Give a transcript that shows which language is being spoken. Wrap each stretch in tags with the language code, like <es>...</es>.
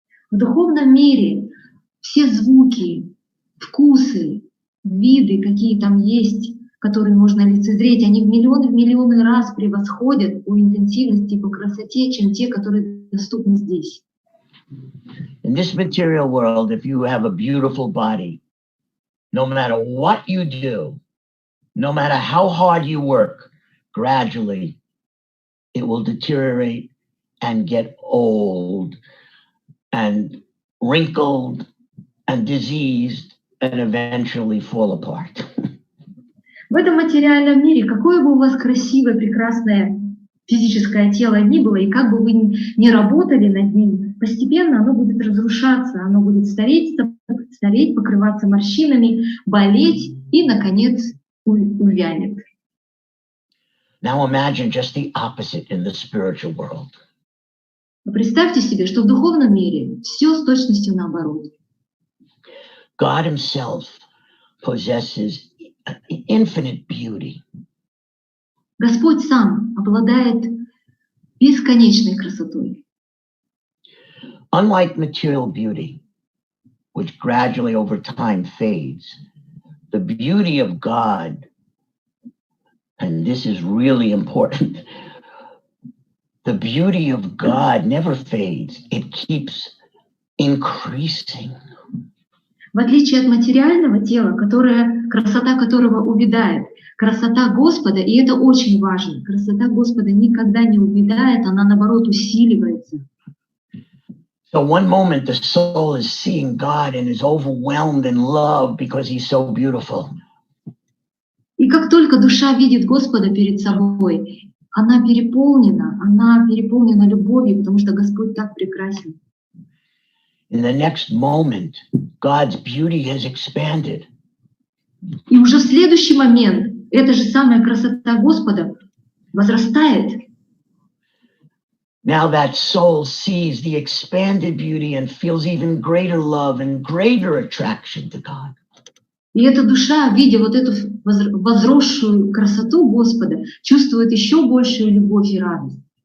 <ru>В духовном мире все звуки, вкусы, виды, какие там есть, которые можно лицезреть, они в миллионы раз превосходят по интенсивности и по красоте, чем те, которые доступны здесь.</ru> <en>In this material world, if you have a beautiful body, no matter what you do, no matter how hard you work, gradually it will deteriorate and get old and wrinkled and diseased and eventually fall apart.</en> <ru>В этом материальном мире, какое бы у вас красивое, прекрасное физическое тело ни было, и как бы вы ни работали над ним, постепенно оно будет разрушаться, оно будет стареть, покрываться морщинами, болеть и, наконец, увянет.</ru> <en>Now imagine just the opposite in the spiritual world.</en> <ru>Представьте себе, что в духовном мире все с точностью наоборот.</ru> <en>God himself possesses infinite beauty.</en> <ru>Господь сам обладает бесконечной красотой.</ru> <en>Unlike material beauty, which gradually over time fades, the beauty of God, and this is really important, the beauty of God never fades. It keeps increasing.</en> <ru>В отличие от материального тела, красота которого увядает, красота Господа, и это очень важно, красота Господа никогда не увядает, она наоборот усиливается.</ru> <en>So one moment the soul is seeing God and is overwhelmed in love because he's so beautiful.</en> <ru>И как только душа видит Господа перед собой, она переполнена любовью, потому что Господь так прекрасен.</ru> <en>In the next moment, God's beauty has expanded.</en> <ru>И уже в следующий момент эта же самая красота Господа возрастает.</ru> <en>Now that soul sees the expanded beauty and feels even greater love and greater attraction to God.</en> <ru>И эта душа, видя вот эту возросшую красоту Господа, чувствует еще большую любовь и радость.</ru>